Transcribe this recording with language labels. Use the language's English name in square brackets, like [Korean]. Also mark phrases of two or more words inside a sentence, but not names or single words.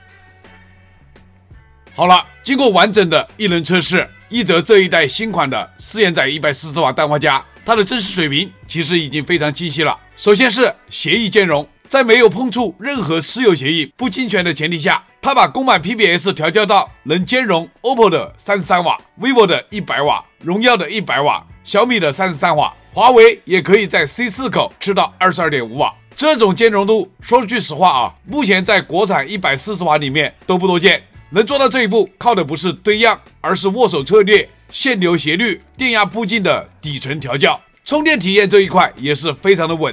[Chinese] 好了，經過完整的一輪測試，一澤這一代新款的4延載140瓦氮化鎵，它的真實水平其實已經非常清晰了。首先是協議兼容，在沒有碰觸任何私有協議不侵權的前提下，它把公版 PBS 調教到能兼容 OPPO 的33瓦、vivo 的100瓦、榮耀的100瓦、小米的33瓦，華為也可以在 C4 口吃到 22.5 瓦。這種兼容度，說句實話啊，目前在國產140瓦裡面都不多見。能做到這一步，靠的不是堆樣，而是握手策略、線流斜率、電壓步進的底層調教。充電體驗這一塊也是非常的穩。